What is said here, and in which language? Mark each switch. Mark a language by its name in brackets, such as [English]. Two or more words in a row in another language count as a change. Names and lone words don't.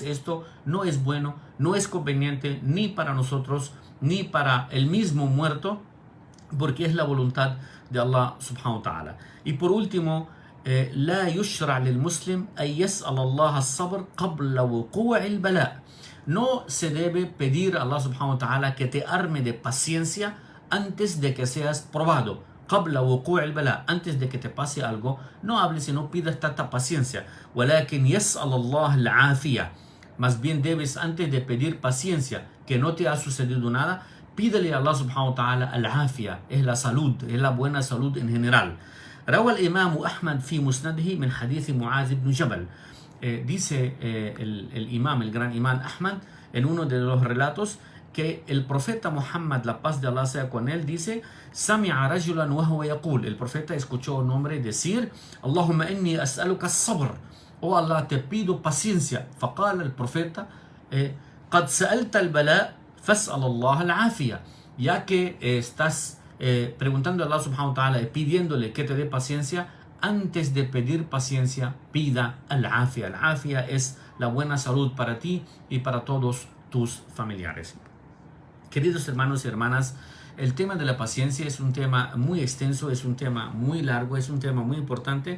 [Spanish] Esto no es bueno, no es conveniente ni para nosotros ni para el mismo muerto, porque es la voluntad de Allah [Arabic] سبحانه وتعالى. [Spanish] Y por último, [Arabic] لا يشرع للمسلم أن يسأل الله الصبر قبل وقوع البلاء. [Spanish] No se debe pedir a Allah [Arabic] سبحانه وتعالى [Spanish] que te arme de paciencia antes de que seas probado. [Arabic] قبل وقوع البلاء, [Spanish] antes de que te pase algo, no hables y no pidas tanta paciencia. [Arabic] ولكن يسأل الله العافية. [Spanish] Más bien debes, antes de pedir paciencia, que no te ha sucedido nada, pídele a Allah [Arabic] سبحانه وتعالى [Spanish] al-afia, es la salud, es la buena salud en general. [Arabic] روى الإمام أحمد في مسنده من حديث معاذ بن جبل. [Spanish] Dice el imam, el gran imam Ahmad, en uno de los relatos, que el profeta Muhammad, la paz de Allah sea con él, dice: [Arabic] سمع رجلا وهو يقول, [Spanish] el profeta escuchó a un hombre decir: [Arabic] اللهم إني أسألك الصبر, [Spanish] oh Allah, te pido paciencia. فقال el profeta: [Arabic] قد سألت البلاء فاسأل الله العافية, [Spanish] ya que estás preguntando a Allah [Arabic] سبحانه وتعالى, [Spanish] pidiéndole que te dé paciencia, antes de pedir paciencia, pida al-afia. Al-afia es la buena salud para ti y para todos tus familiares. Queridos hermanos y hermanas, el tema de la paciencia es un tema muy extenso, es un tema muy largo, es un tema muy importante.